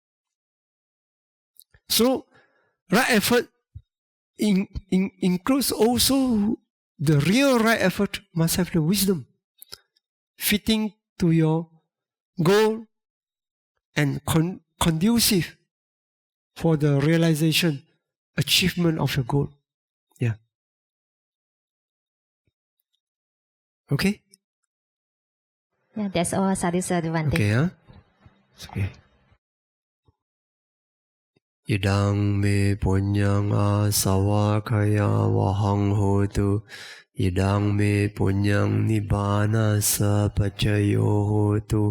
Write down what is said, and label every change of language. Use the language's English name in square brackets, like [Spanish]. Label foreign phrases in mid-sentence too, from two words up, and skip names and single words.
[English] So, right effort includes also the real right effort must have the wisdom fitting to your goal and conducive for the realization, achievement of your goal. Yeah. Okay? Yeah, that's all. [Pali] Sadhu sadhu Bante. [English] Okay, huh? Okay. [Pali] Idang me punyang asawakaya wahang hotu. Idang me punyang nibbana sapachayo hotu.